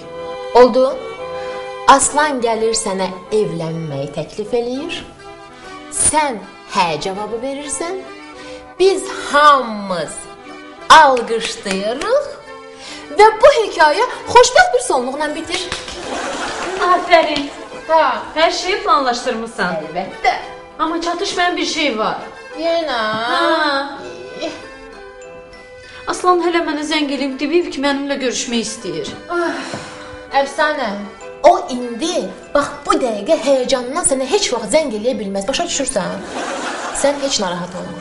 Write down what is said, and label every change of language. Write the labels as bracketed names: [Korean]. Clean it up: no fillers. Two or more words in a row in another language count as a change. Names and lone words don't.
[Azerbaijani] Oldu? Aslan gəlir sənə evlənməyi təklif eləyir. Sən hə cavabı verirsən. Biz hamımız alqışlayırıq. Və bu hekayə xoşbəxt bir sonluqla bitir. Aferin. [Turkish] Ha, her şeyi planlaştırmışsan. Elbette. [Azerbaijani] Ama çatışmayan bir şey var. Yenə? Ha. Aslan hələ mənə zəng eləyib deyib ki, mənimlə görüşmək istəyir. Əfsanə, o indi, bax bu dəqiqə həyəcandan sənə heç vaxt zəng eləyə bilməz. Başa düşürsən? Sən heç narahat olma.